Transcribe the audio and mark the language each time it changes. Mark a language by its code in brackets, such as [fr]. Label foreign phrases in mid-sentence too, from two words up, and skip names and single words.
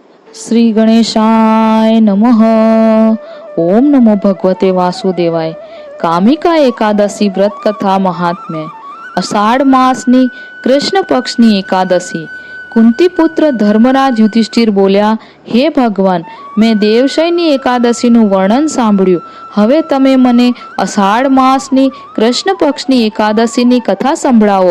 [sa] श्री गणेशाय नमः। ओम नमो भगवते वासुदेवाय। कामिका एकादशी व्रत कथा महात्म्य। [gu] અષાઢ માસની કૃષ્ણ પક્ષની એકાદશી। કુંતી પુત્ર ધર્મરાજ યુધિષ્ઠિર બોલ્યા, હે ભગવાન, મેં દેવશયની એકાદશીનું વર્ણન સાંભળ્યું, હવે તમે મને અષાઢ માસની કૃષ્ણ પક્ષની એકાદશીની કથા સંભળાવો।